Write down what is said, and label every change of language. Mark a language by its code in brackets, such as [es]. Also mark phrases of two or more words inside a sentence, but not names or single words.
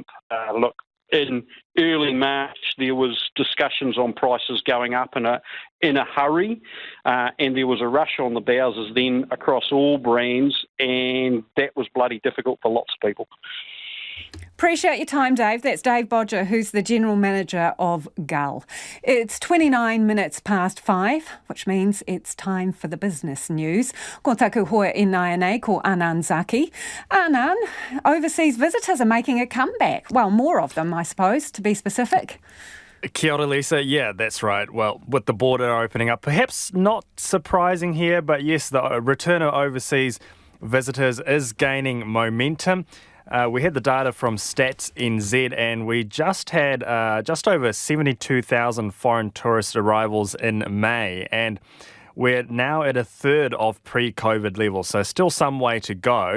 [en] Look, in early March, there was discussions on prices going up in a hurry, and there was a rush on the bowsers then across all brands, and that was bloody difficult for lots of people. Appreciate your time, Dave. That's Dave Bodger, who's the General Manager of Gull. It's 29 minutes past 5, which means it's time for the business news. [mi] Ko taku hoa e nai ko Anand Zaki. [en] Anand, overseas visitors are making a comeback. Well, more of them, I suppose, to be specific. [mi] Kia ora, [en] Lisa. Yeah, that's right. Well, with the border opening up, perhaps not surprising here, but yes, the return of overseas visitors is gaining momentum. We had the data from Stats NZ, and we just had just over 72,000 foreign tourist arrivals in May, and we're now at a third of pre-COVID levels, so still some way to go.